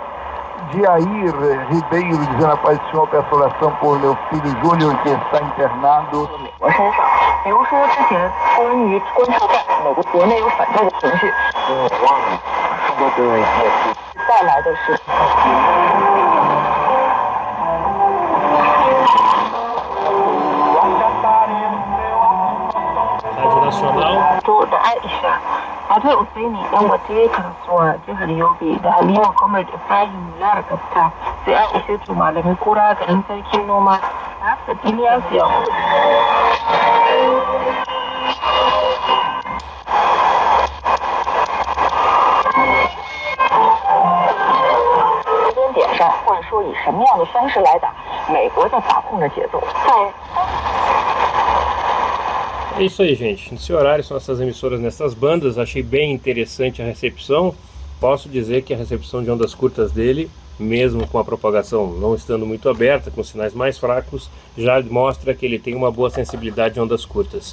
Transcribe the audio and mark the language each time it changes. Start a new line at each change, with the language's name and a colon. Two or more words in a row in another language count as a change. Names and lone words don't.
Portuguese: Jair Ribeiro dizendo: a paz do Senhor, peço oração por meu filho Júnior, que está internado.
Chinese: 比如说之前关于关注到美国国内有反战的情绪，带来的是。
Portuguese: Rádio Nacional.
Hausa: da Aisha matar Usaini dan waje kasuwa jihar Yobe da Halima Kwamar Ibrahim Lara Kafta sai Aisha tu malamin kura ga ɗan sarkin noma da Diniya Siya.
Chinese: 或者说以什么样的方式来打美国在把控的节奏，在。
Portuguese: É isso aí, gente. Nesse horário são essas emissoras nessas bandas. Achei bem interessante a recepção. Posso dizer que a recepção de ondas curtas dele, mesmo com a propagação não estando muito aberta, com sinais mais fracos, já mostra que ele tem uma boa sensibilidade de ondas curtas.